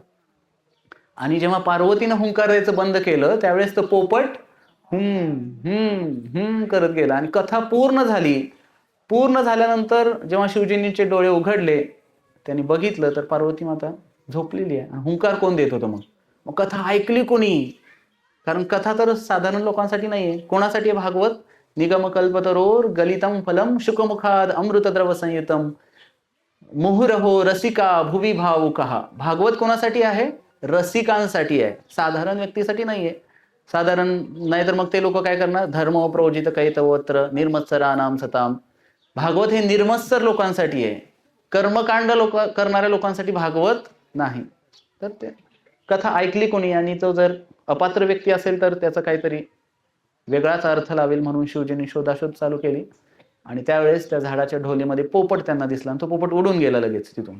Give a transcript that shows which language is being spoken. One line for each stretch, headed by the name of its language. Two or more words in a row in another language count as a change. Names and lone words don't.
Marathi: आणि जेव्हा पार्वतीनं हुंकार द्यायचं बंद केलं त्यावेळेस तो पोपट करत गेला आणि कथा पूर्ण झाली. पूर्ण झाल्यानंतर जेव्हा शिवजींचे डोळे उघडले त्यांनी बघितलं तर पार्वती माता झोपलेली आहे. हुंकार कोण देत होतं? मग कथा ऐकली कोणी? कारण कथा तर साधारण लोकांसाठी नाहीये. कोणासाठी आहे भागवत?
Sanskrit: निगमकल्पतरोर गलितम फलम शुकमुखाद अमृतद्रव संयुतम मुहुरहो रसिका भुवी भावुकहा.
Marathi: भागवत कोणासाठी आहे? रसिकांसाठी आहे, साधारण व्यक्तीसाठी नाहीये. साधारण नाहीतर मग ते लोक काय करणार?
Sanskrit: धर्म प्रोजित कैतवत्र निर्मत्सरा नाम सताम.
Marathi: भागवत हे निर्मत्सर लोकांसाठी आहे, कर्मकांड करणाऱ्या लोकांसाठी भागवत नाही. तर ते कथा ऐकली कोणी आणि तो जर अपात्र व्यक्ती असेल तर त्याचा काहीतरी वेगळाच अर्थ लावेल म्हणून शिवजींनी शोधाशोध चालू केली. आणि त्यावेळेस त्या झाडाच्या ढोलीमध्ये पोपट त्यांना दिसला आणि तो पोपट उडून गेला लगेच तिथून.